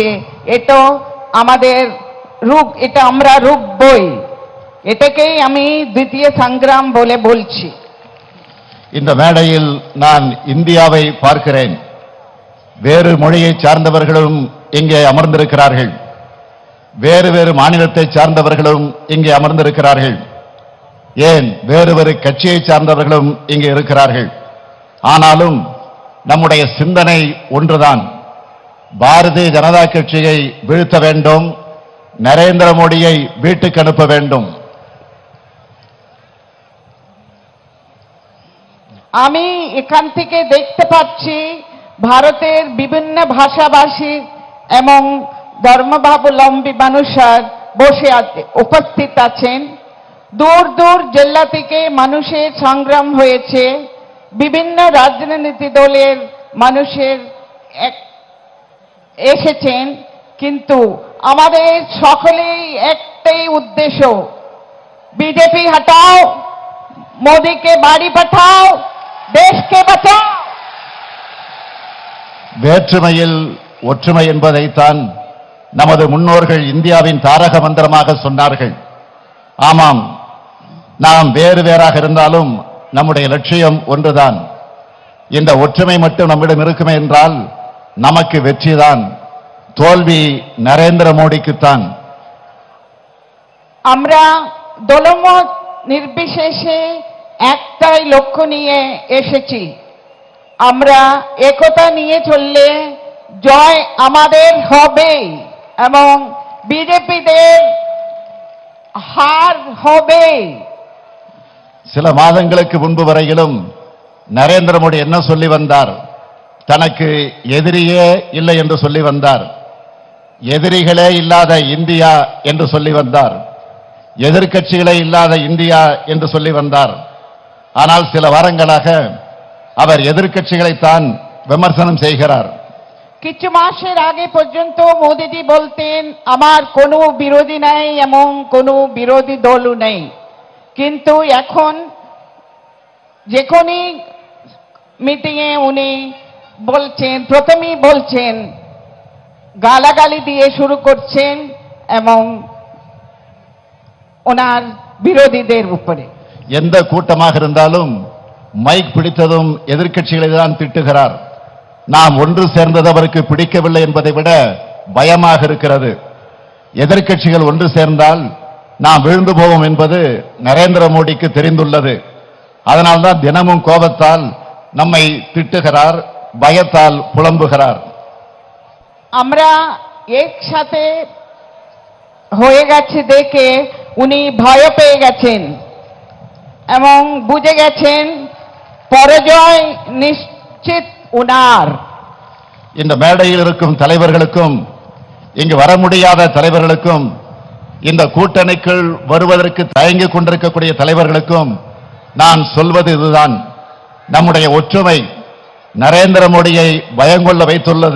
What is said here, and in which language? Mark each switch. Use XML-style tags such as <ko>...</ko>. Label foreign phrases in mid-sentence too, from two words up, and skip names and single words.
<bn>এটা আমাদের রূপ, এটা আমরা রুখবই. এটাকেই আমি দ্বিতীয় সংগ্রাম বলে বলছি.</bn> <ta>இந்த மேடையில் நான் இந்தியாவை பார்க்கிறேன். வேறு மொழியை சார்ந்தவர்களும் இங்கே அமர்ந்திருக்கிறார்கள். வேறு வேறு மாநிலத்தை சார்ந்தவர்களும் இங்கே அமர்ந்திருக்கிறார்கள். ஏன் வேறு வேறு கட்சியை சார்ந்தவர்களும் இங்கே இருக்கிறார்கள். ஆனாலும் நம்முடைய சிந்தனை ஒன்றுதான். பாரதிய ஜனதா கட்சியை வீழ்த்த வேண்டும், நரேந்திர மோடியை வீட்டுக்கு அனுப்ப வேண்டும்.</ta> <bn>আমি এখান থেকে দেখতে পাচ্ছি ভারতের বিভিন্ন ভাষাভাষী এবং ধর্মাবলম্বী মানুষরা বসে উপস্থিত আছেন। দূর দূর জেলা থেকে মানুষের সংগ্রাম হয়েছে, বিভিন্ন রাজনৈতিক দলের মানুষের এসেছেন, কিন্তু আমাদের সকলেই একটাই উদ্দেশ্য, বিজেপি হটাও, মোদিকে বাড়ি পাঠাও, দেশকে বাঁচাও।</bn> <ta>வேற்றுமையில் ஒற்றுமை என்பதைத்தான் நமது முன்னோர்கள் இந்தியாவின் தாரக மந்திரமாக சொன்னார்கள். ஆமாம், நாம் வேறு வேறாக இருந்தாலும் நம்முடைய லட்சியம் ஒன்றுதான். இந்த ஒற்றுமை மட்டும் நம்மிடம் இருக்குமே என்றால் நமக்கு வெற்றிதான், தோல்வி நரேந்திர மோடிக்குத்தான்.</ta> <bn>আমরা দলমত নির্বিশেষে একটাই লক্ষ্য নিয়ে এসেছি। আমরা একতা নিয়ে চললে জয় আমাদের হবে এবং বিজেপিদের হার হবে।</bn> <ta>சில மாதங்களுக்கு முன்பு வரையிலும் நரேந்திர மோடி என்ன சொல்லி வந்தார்? தனக்கு எதிரியே இல்லை என்று சொல்லி வந்தார். எதிரிகளே இல்லாத இந்தியா என்று சொல்லி வந்தார். எதிர்க்கட்சிகளே இல்லாத இந்தியா என்று சொல்லி வந்தார். ஆனால் சில வாரங்களாக அவர் எதிர்க்கட்சிகளைத்தான் விமர்சனம் செய்கிறார்.</ta> <bn>কিছু মাসের আগে পর্যন্ত মোদিজি বলতেন আমার কোনো বিরোধী নাই এবং কোনো বিরোধী দলও নেই, কিন্তু এখন যেখানেই মিটিংয়ে উনি বলছেন, প্রথমেই বলছেন গালাগালি দিয়ে শুরু করছেন এবং ওনার বিরোধীদের উপরে।</bn> <ta>எந்த கூட்டமாக இருந்தாலும் மைக் பிடித்ததும் எதிர்க்கட்சிகளை தான் திட்டுகிறார். நாம் ஒன்று சேர்ந்தது அவருக்கு பிடிக்கவில்லை என்பதை விட பயமாக இருக்கிறது. எதிர்க்கட்சிகள் ஒன்று சேர்ந்தால் நாம் விழுந்து போவோம் என்பது நரேந்திர மோடிக்கு தெரிந்துள்ளது. அதனால்தான் தினமும் கோபத்தால் நம்மை திட்டுகிறார், பயத்தால் புலம்புகிறார்.</ta> <bn>আমরা একসাথে হয়ে গেছে দেখে উনি ভয় পেয়ে গেছেন এবং বুঝে গেছেন পরাজয় নিশ্চিত উনার।</bn> <ta>இந்த மேடையில் இருக்கும் தலைவர்களுக்கும் இங்கு வர முடியாத தலைவர்களுக்கும் இந்த கூட்டணிக்குள் வருவதற்கு தயங்கிக் கொண்டிருக்கக்கூடிய தலைவர்களுக்கும் நான் சொல்வது இதுதான். நம்முடைய ஒற்றுமை நரேந்திர மோடியை பயங்கொள்ள வைத்துள்ளது.</ta>